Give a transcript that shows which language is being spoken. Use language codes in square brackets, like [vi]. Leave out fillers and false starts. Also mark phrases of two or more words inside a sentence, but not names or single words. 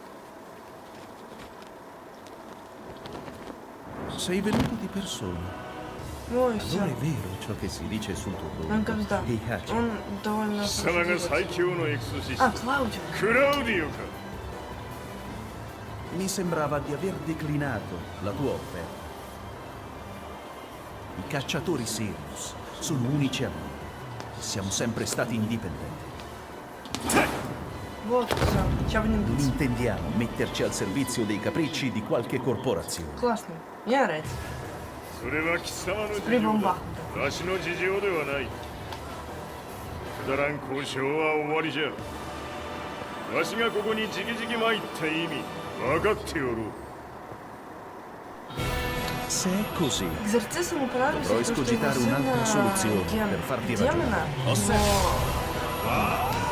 [it] Sei venuto di persona. [ru] Ну и все. [it] Non è vero ciò che si dice sul tuo [ru] Он [it] conto. [ru] когда? [it] E Hachi, [ru] Он довольно... [ja] 貴様が最強のエクソシスト [ru] А, Клаудио. [ja] クラウディオか。 [it] mi sembrava di aver declinato la tua offerta. I cacciatori Sirius sono unici a noi. Siamo sempre stati indipendenti. [ru] Вот, все. Сейчас будем [it] Non [ru] биться. [it] intendiamo metterci al servizio dei capricci di qualche corporazione. [ru] Классно. Мне нравится. [ja] それは貴様の事 [ru] При [ja] 情 [ru] бомбах. [ja] だ。わしの事情ではない。くだらん交渉は終わりじゃ。わしがここにじきじき参った意味分かっておる。 [it] Se è così, [ru] Экзорцизм ему понравился, [it] Dovrò [ru] потому что его [it] escogitare [ru] сын [it] un'altra soluzione per farti [ru] демона, [it] ragionare. [ru] но...